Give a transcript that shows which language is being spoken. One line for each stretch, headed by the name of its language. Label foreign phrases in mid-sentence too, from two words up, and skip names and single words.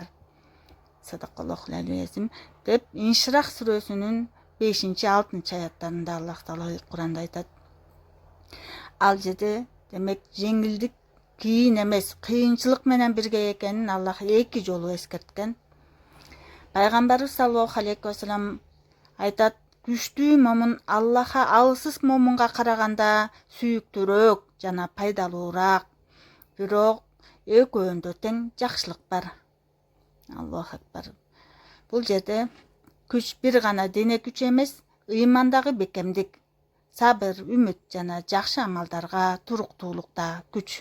Arabic: صدق الله العظيم
Kyrgyz: деп Инширах сүрөсүнүн 5-6 аяттарында Аллах Таала Куранда айтат. Ал жерде демек жеңилдик кийин эмес, кыйынчылык менен бирге экенин Аллах эки жолу эскерткен. Пайгамбарыбыз
Arabic: صلى الله عليه وسلم
Kyrgyz: айтат: күчтүү момун Аллахка алсыз момунга караганда сүйүктүүрөөк жана пайдалуураак. Бирок экөөндө тең жакшылык бар.
Arabic: الله أكبر.
Kyrgyz: Бул жерде күч бир гана дене күчү эмес, ыймандагы бекемдик, сабыр, үмүт жана жакшы амалдарга туруктуулукта күч.